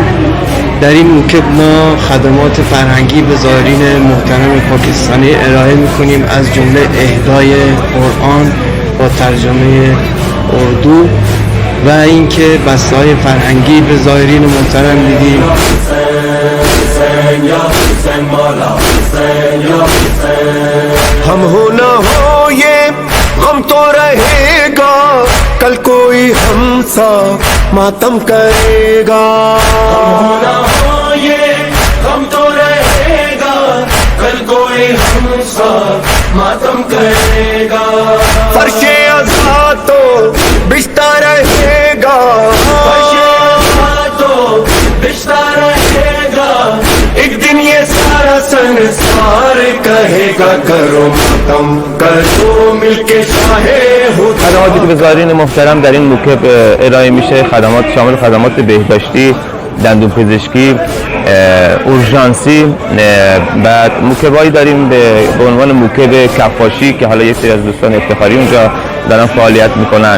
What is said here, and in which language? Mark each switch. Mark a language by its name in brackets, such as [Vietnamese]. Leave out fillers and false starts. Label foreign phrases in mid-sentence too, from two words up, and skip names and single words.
[Persian] در این موکب ما خدمات فرهنگی به زائرین محترم پاکستانی ارائه میکنیم، از جمله اهدای قرآن با ترجمه اردو و اینکه بسته‌های فرهنگی به زائرین محترم میدیم. [Urdu] ہم ہو نہ ہو یہ غم تو رہے گا، کل کوئی ہم سا ماتم کرے گا. ہم ہو نہ ہو یہ غم تو رہے گا، کل کوئی ہم سا ماتم کرے گا. فرش عزا تو بچھتا رہے گا, فرش عزا تو بچھتا رہے گا. ایک دن یہ سارا سنسار کہے گا کرو ماتم کرو مل کے شاہے ہو. [Persian] خدماتی که به زائرین محترم در این موکب ارائه میشه خدمات شامل خدمات بهداشتی، دندون پزشکی، اورژانسی، بعد موکبایی داریم به عنوان موکب کفاشی که حالا یک سری از دوستان افتخاری اونجا دارن فعالیت میکنن.